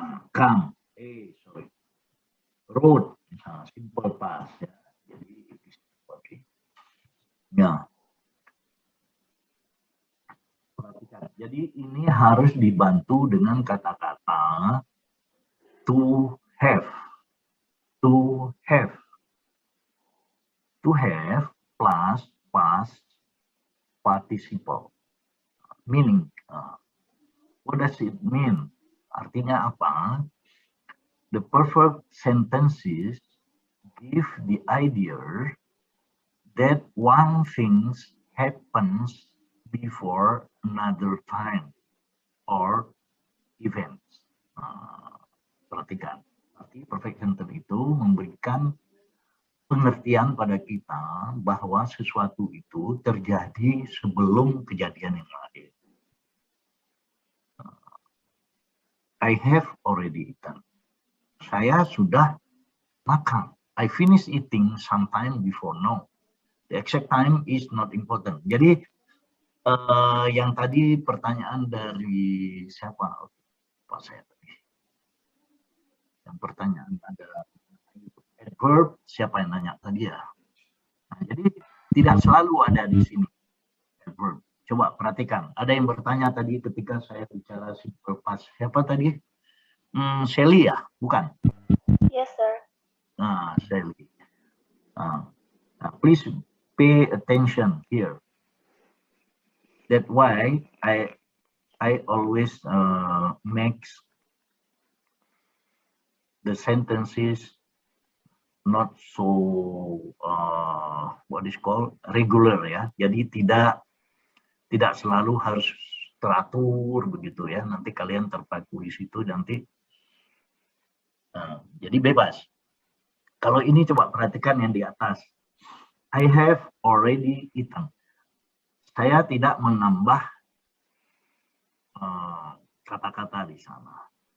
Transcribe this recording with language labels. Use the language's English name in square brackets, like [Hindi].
[English] Come, sorry. Road, simple past ya. [Indonesian] Jadi oke. Ya. Perhatikan. Jadi ini harus dibantu dengan kata-kata to have. [English] To have. To have plus past participle. Meaning, what does it mean? [Indonesian] Artinya apa? [English] The perfect sentences give the idea that one thing happens before another time or events. [Indonesian] Perhatikan. Berarti perfect sentence itu memberikan pengertian pada kita bahwa sesuatu itu terjadi sebelum kejadian yang lain. [English] I have already eaten. [Indonesian] Saya sudah makan. [English] I finish eating sometime before now. The exact time is not important. [Indonesian] Jadi yang tadi pertanyaan dari siapa? Pak saya tadi. Yang pertanyaan ada adverb, siapa yang nanya tadi ya? Nah, jadi tidak selalu ada di sini adverb. Coba perhatikan. Ada yang bertanya tadi ketika saya bicara simple past. Siapa tadi? Shelly ya? Bukan? [English] Yes, sir. [Indonesian] Nah, Shelly. [English] Please pay attention here. That's why I always make the sentences not so what is called regular ya. [Indonesian] Jadi tidak selalu harus teratur begitu ya. Nanti kalian terpaku di situ nanti. Jadi bebas. Kalau ini coba perhatikan yang di atas. [English] I have already eaten. [Indonesian] Saya tidak menambah kata-kata di sana.